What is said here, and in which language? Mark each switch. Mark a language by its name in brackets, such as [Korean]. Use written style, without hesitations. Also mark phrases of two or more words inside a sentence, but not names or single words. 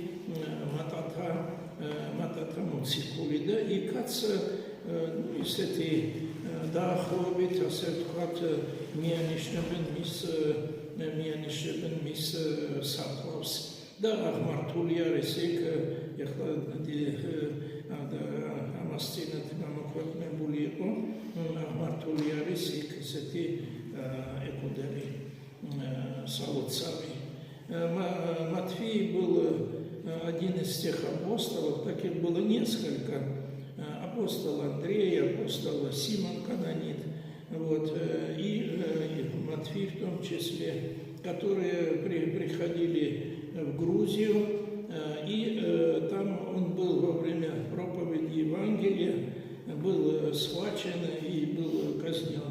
[Georgian] მატათა მოციქული და იქაც ისეთი დაახლოებით, ასე ვთქვათ, მიანიშნებენ მის საფლავს და აღმართული არის იქ ეხლა ამას წინათ გამოქვეყნებული იყო აღმართული არის იქ ესეთი ეკუდები салуцави. [Russian] Матфей был один из тех апостолов, таких было несколько. Апостол Андрей, апостол Симон Канонит, вот, и Матфей в том числе, которые приходили в Грузию, и там он был во время проповеди Евангелия, был схвачен и был казнен.